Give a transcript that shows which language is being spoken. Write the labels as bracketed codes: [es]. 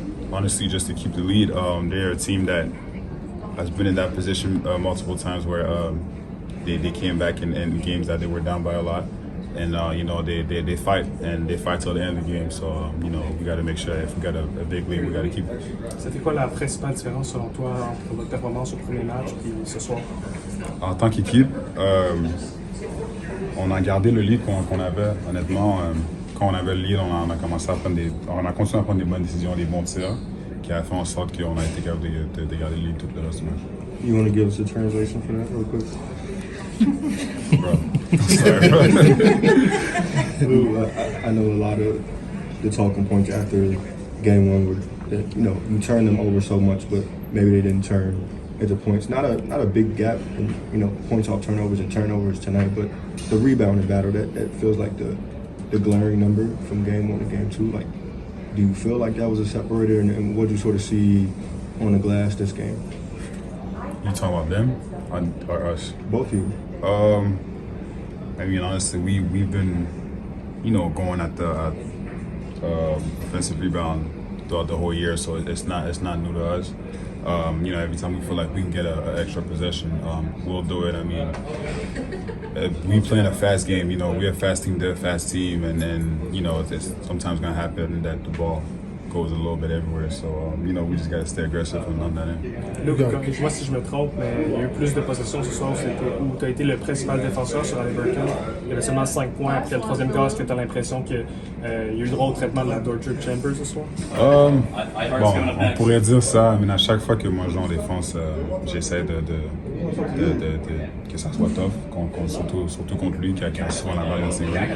[en] Honestly, just to keep the lead. They're a team that has been in that position multiple times where they came back in games that they were down by a lot, and they fight till the end of the game. So we got to make sure if we got a big lead, we got to keep it. [fr] Ça fait quoi la principale différence selon toi entre votre performance au premier match et ce soir? En tant qu'équipe, on a gardé le lead qu'on avait. Honnêtement, quand on avait le lead, on a commencé à on a continué à prendre des bonnes décisions, des bons tirs, qui a fait en sorte qu'on a été capable de garder le lead tout le reste du match. [en] You want to give us a translation for that real quick? Bro, sorry, bro. I know a lot of the talking points after game one were that, you know, you turned them over so much, but maybe they didn't turn into points. Not a big gap in, you know, points off turnovers and turnovers tonight, but the rebounding battle, that feels like the glaring number from game one to game two. Like, do you feel like that was a separator, and what do you sort of see on the glass this game? You talking about them or us? Both of you. I mean, honestly, we've been, you know, going at the offensive rebound throughout the whole year, so it's not new to us. You know, every time we feel like we can get an extra possession, we'll do it. I mean, we playing a fast game. You know, we're a fast team, they're a fast team, and you know, it's sometimes gonna happen that the ball goes a little bit everywhere. So, you know, we just gotta stay aggressive and on that end. [fr] Luke, corrige-moi si je me trompe, mais il y a eu plus de possessions ce soir où tu as été le principal défenseur sur Haliburton. Il y avait seulement 5 points après le troisième quart. Est-ce que tu as l'impression qu'il y a eu droit au traitement de la Dort Chamber ce soir? Bon, on pourrait dire ça, mais à chaque fois que moi je joue en défense, j'essaie que ça soit tough, surtout contre lui qui a souvent la balle dans ses mains.